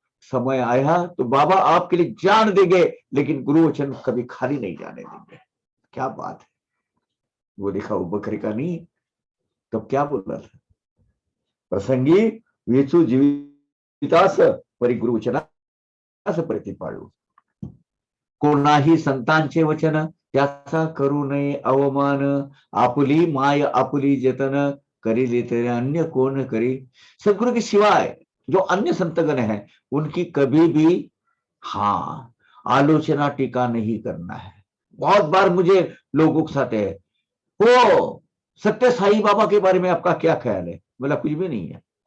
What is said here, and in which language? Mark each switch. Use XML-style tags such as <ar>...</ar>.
<hi>समय आया तो बाबा आपके लिए जान देंगे, लेकिन गुरुवचन कभी खाली नहीं जाने देंगे। क्या बात है। वो देखा वो बकरी का नहीं, तब क्या बोल रहा था,</hi> <mr>प्रसंगी वेचु जीवितास परि गुरुवचना से प्रतिपाळू। कोणाही संतांचे वचन त्याचा करू नये अवमान, आपुली माय आपुली जतन, करी तेरे अन्य कौन करी।</mr> <hi>सदगुरु के सिवाय जो अन्य संतगण है, उनकी कभी भी आलोचना टीका नहीं करना है। बहुत बार मुझे लोग उकसाते हैं, वो सत्य साई बाबा के बारे में आपका क्या ख्याल है? बोला कुछ भी नहीं है।</hi>